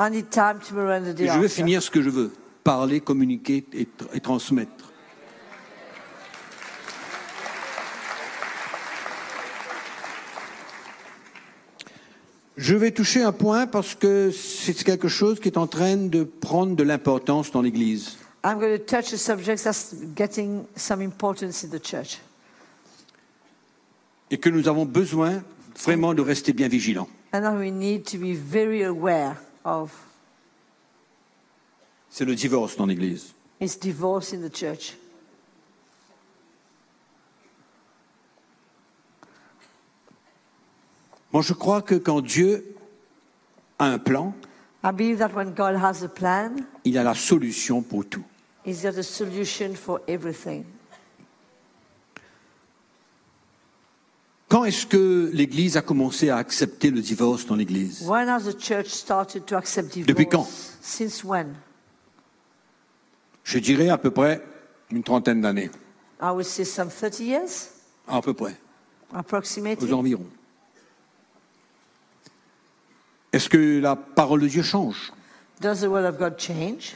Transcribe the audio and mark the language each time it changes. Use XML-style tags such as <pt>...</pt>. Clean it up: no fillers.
<fr>je veux finir ce que je veux. Parler, communiquer et transmettre. Je vais toucher un point parce que c'est quelque chose qui est en train de prendre de l'importance dans l'Église.</fr> <en>I'm going to touch a subject that's getting some importance in the church.</en> <fr>Et que nous avons besoin vraiment de rester bien vigilants.</fr> <en>And that we need to be very aware of.</en> <fr>C'est le divorce dans l'Église.</fr> <en>It's divorce in the church.</en> <fr>Moi, je crois que quand Dieu a un plan,</fr> <en>I believe that when God has a plan,</en> <fr>il a la solution pour tout.</fr> <en>Is there a solution for everything?</en> <fr>Quand est-ce que l'Église a commencé à accepter le divorce dans l'Église?</fr> <en>When has the church started to accept divorce?</en> <fr>Depuis quand?</fr> <en>Since when?</en> <fr>Je dirais à peu près une trentaine d'années.</fr> <en>I would say some 30 years.</en> <fr>À peu près.</fr> <en>Approximately.</en> <fr>Aux environs. Est-ce que la parole de Dieu change?</fr> <en>Does the word of God change?</en>